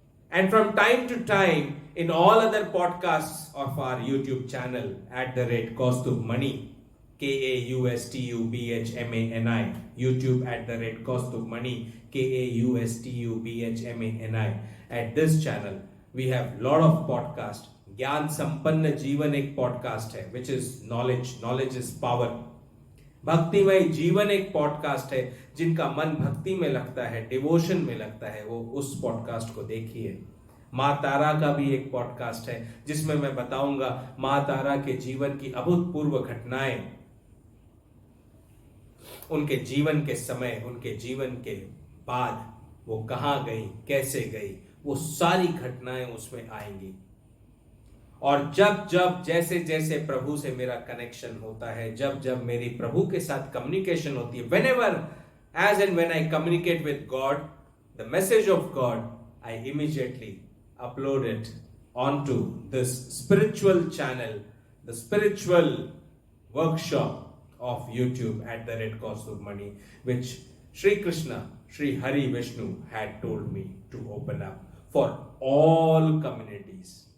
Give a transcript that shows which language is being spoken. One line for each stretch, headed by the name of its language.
English: And from time to time, in all other podcasts of our YouTube channel, @Kaustubh Mani, KAUSTUBHMANI, YouTube @Kaustubh Mani, KAUSTUBHMANI. At this channel, we have lot of podcasts.
Hindi: ज्ञान संपन्न जीवन एक podcast है,
English: Which is knowledge is power.
Hindi: भक्तिमय जीवन एक podcast है. जिनका मन भक्ति में लगता है, डिवोशन में लगता है, वो उस पॉडकास्ट को देखिए. माँ तारा का भी एक पॉडकास्ट है जिसमें मैं बताऊंगा माँ तारा के जीवन की अभूतपूर्व घटनाएं, उनके जीवन के समय, उनके जीवन के बाद वो कहां गई, कैसे गई, वो सारी घटनाएं उसमें आएंगी. और जब जब जैसे जैसे प्रभु से मेरा कनेक्शन होता है, जब जब मेरी प्रभु के साथ कम्युनिकेशन होती है,
English: whenever as and when I communicate with God, the message of God, I immediately upload it onto this spiritual channel, the spiritual workshop of YouTube @Kaustubh Mani, which Sri Krishna, Sri Hari Vishnu had told me to open up for all communities.